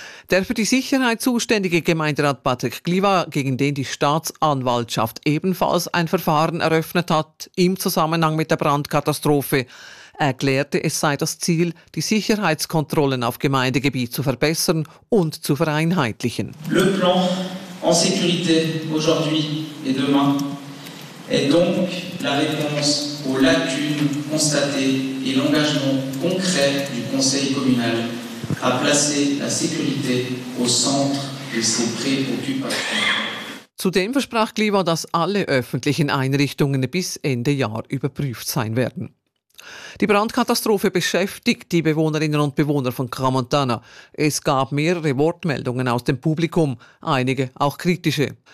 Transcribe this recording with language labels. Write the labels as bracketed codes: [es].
[de] Der für die Sicherheit zuständige Gemeinderat Patrick Gliwa, gegen den die Staatsanwaltschaft ebenfalls ein Verfahren eröffnet hat, im Zusammenhang mit der Brandkatastrophe, erklärte, es sei das Ziel, die Sicherheitskontrollen auf Gemeindegebiet zu verbessern und zu vereinheitlichen. [fr] Le plan en sécurité aujourd'hui et demain est donc la réponse aux lacunes constatées et l'engagement concret du Conseil communal à placer la sécurité au centre de ses préoccupations. [de] Zudem versprach Gliwa, dass alle öffentlichen Einrichtungen bis Ende Jahr überprüft sein werden. Die Brandkatastrophe beschäftigt die Bewohnerinnen und Bewohner von Grand-Montana. Es gab mehrere Wortmeldungen aus dem Publikum, einige auch kritische.